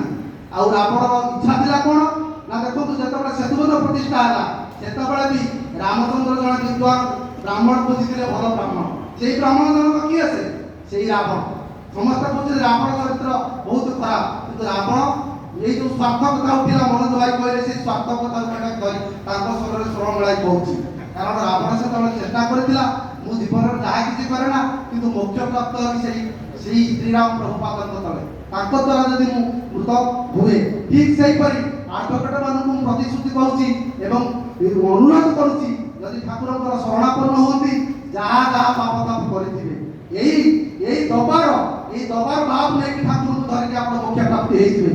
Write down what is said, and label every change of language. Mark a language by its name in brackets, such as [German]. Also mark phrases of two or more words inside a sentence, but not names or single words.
[Odia] ଆଉ ରାବଣର ଇଚ୍ଛା ଥିଲା କ'ଣ ନା, ଦେଖନ୍ତୁ ଯେତେବେଳେ ସେତୁବନ୍ଧ ପ୍ରତିଷ୍ଠା ହେଲା ସେତେବେଳେ ବି ରାମଚନ୍ଦ୍ର ଜଣେ ବିଦ୍ୱାନ ବ୍ରାହ୍ମଣ ବୁଝିଥିଲେ, ଭଲ ବ୍ରାହ୍ମଣ। ସେଇ ବ୍ରାହ୍ମଣ ଜଣକ କିଏ? ସେଇ ରାବଣ। ସମସ୍ତେ କହୁଛନ୍ତି ରାବଣ ଚରିତ୍ର ବହୁତ ଖରାପ, କିନ୍ତୁ ରାବଣ ଏଇ ଯେ ସ୍ୱାର୍ଥ କଥା ଉଠିଲା ମନୋଜ ଭାଇ କହିଲେ ସେଇ ସ୍ୱାର୍ଥ କଥା ଧରି তাଙ୍କ ସ୍ୱରରେ ସ୍ୱର ମିଳାଇ କହୁଛି। କାରଣ ରାବଣ ସେତେବେଳେ ଚେଷ୍ଟା କରିଥିଲା ମୁଁ ଜୀବନରେ ଯାହା କିଛି କରେ ନା କିନ୍ତୁ ମୋକ୍ଷ ପ୍ରାପ୍ତ ହେବି ସେଇ ଶ୍ରୀରାମ ପ୍ରଭୁପାଦଙ୍କ ତଳେ, ତାଙ୍କ ଦ୍ୱାରା ଯଦି ମୁଁ ମୃତ ହୁଏ। ଠିକ୍ ସେହିପରି ଆଠଗଡ଼ ମାନଙ୍କୁ ମୁଁ ପ୍ରତିଶ୍ରୁତି କରୁଛି ଏବଂ ଅନୁରୋଧ କରୁଛି, ଯଦି ଠାକୁରଙ୍କର ଶରଣାପନ୍ନ ହୁଅନ୍ତି ଯାହା ପାପ ତାପ କରିଥିବେ ଏଇ ଦବାର ଭାବ ନେଇକି ଠାକୁରଙ୍କୁ ଧରିକି ଆପଣ ମୋକ୍ଷ ପ୍ରାପ୍ତି ହେଇଯିବେ।